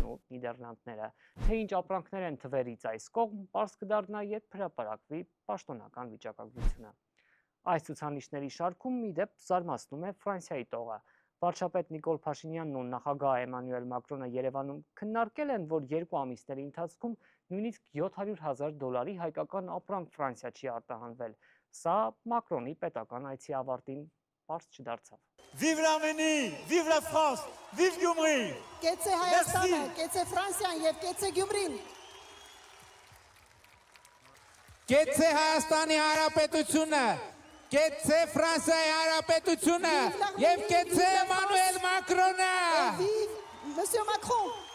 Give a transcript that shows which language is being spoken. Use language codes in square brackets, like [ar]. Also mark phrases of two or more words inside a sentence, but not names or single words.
[hy] ու Նիդերլանդները։ Թե ինչ ապրանքներ են թվերից այս կողմ, պարզ կդառնա, երբ հրապարակվի պաշտոնական վիճակագրությունը։ Այս ցուցանիշների շարքում մի դեպ զարմացնում է Ֆրանսիայի տողը։ Վարչապետ Նիկոլ Փաշինյանն ու նախագահ Էմանուել Մակրոնը Երևանում քննարկել են, որ 2 ամիսների ընթացքում նույնիսկ 700,000 դոլարի հայկական ապրանք Ֆրանսիա չի արտահանվել։ Սա Մակրոնի պետական այցի ավարտին պարզ չդարձավ։ [fr] Vive l'Arménie, vive la France, vive Գյումրի։ [hy] Կեցե Հայաստանը, կեցե Ֆրանսիան եւ կեցե Գյումրին։ Կեցե Հայաստանի Հանրապետությունը, կեցե Ֆրանսիայի Հանրապետությունը եւ կեցե Էմանուել Մակրոնը։ Մսյո Մակրոն։